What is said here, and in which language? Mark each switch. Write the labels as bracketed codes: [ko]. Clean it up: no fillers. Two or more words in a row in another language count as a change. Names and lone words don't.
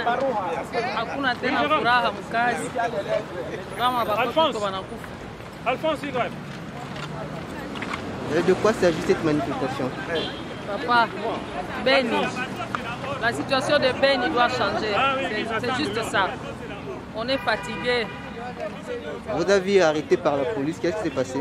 [sw] Hakuna tena furaha mkazi kama bako wanakufa. [fr] Alphonse, de quoi s'agit cette manifestation? Papa, Beni, la situation de Beni doit changer. C'est juste ça. On est fatigué. Vous avez arrêté par la police, qu'est-ce qui s'est passé?